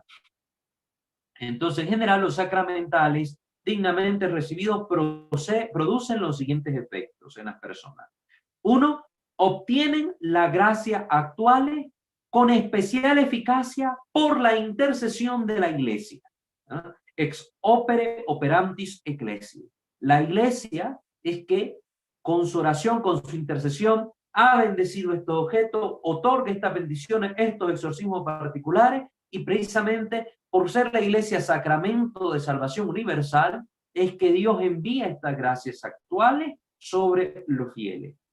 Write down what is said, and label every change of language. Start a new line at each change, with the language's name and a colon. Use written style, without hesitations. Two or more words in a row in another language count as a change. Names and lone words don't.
Spanish: Entonces, en general, los sacramentales dignamente recibidos producen los siguientes efectos en las personas. 1, obtienen la gracia actual con especial eficacia por la intercesión de la iglesia.
Latin: Ex opere operantis ecclesiae.
Spanish: La iglesia es que con su oración, con su intercesión, ha bendecido estos objetos, otorga estas bendiciones, estos exorcismos particulares, y precisamente por ser la iglesia sacramento de salvación universal, es que Dios envía estas gracias actuales sobre los fieles.